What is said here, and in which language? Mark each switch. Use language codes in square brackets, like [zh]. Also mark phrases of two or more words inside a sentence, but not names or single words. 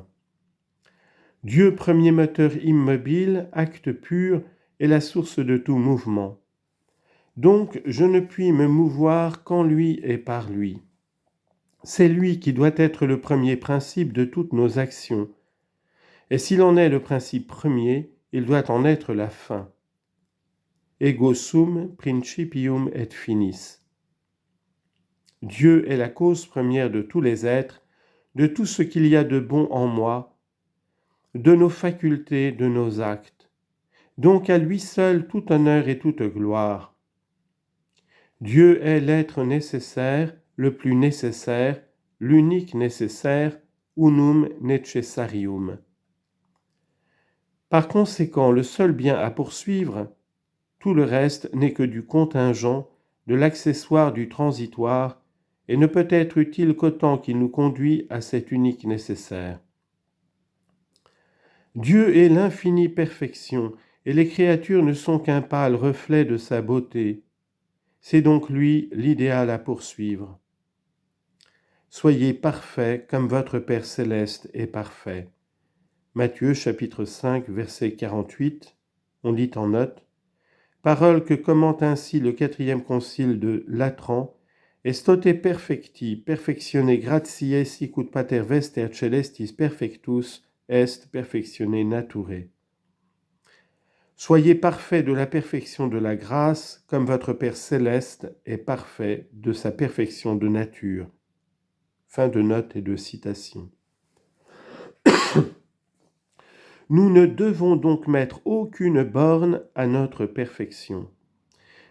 [fr] Dieu, premier moteur immobile, acte pur, est la source de tout mouvement. Donc je ne puis me mouvoir qu'en lui et par lui. C'est lui qui doit être le premier principe de toutes nos actions, et s'il en est le principe premier, il doit en être la fin. [la] Ego sum principium et finis. [fr] Dieu est la cause première de tous les êtres, de tout ce qu'il y a de bon en moi, de nos facultés, de nos actes. Donc à lui seul tout honneur et toute gloire. Dieu est l'être nécessaire, le plus nécessaire, l'unique nécessaire, [la] unum necessarium. [fr] Par conséquent, le seul bien à poursuivre, tout le reste n'est que du contingent, de l'accessoire, du transitoire, et ne peut être utile qu'autant qu'il nous conduit à cet unique nécessaire. Dieu est l'infinie perfection, et les créatures ne sont qu'un pâle reflet de sa beauté. C'est donc lui l'idéal à poursuivre. Soyez parfaits comme votre Père céleste est parfait. Matthieu chapitre 5 verset 48, on lit en note, parole que commente ainsi le 4e concile de Latran, [la] Estote perfecti, perfectione gratiae sicut pater vester celestis perfectus est perfectione nature. [fr] Soyez parfaits de la perfection de la grâce, comme votre Père céleste est parfait de sa perfection de nature. Fin de note et de citation. Nous ne devons donc mettre aucune borne à notre perfection.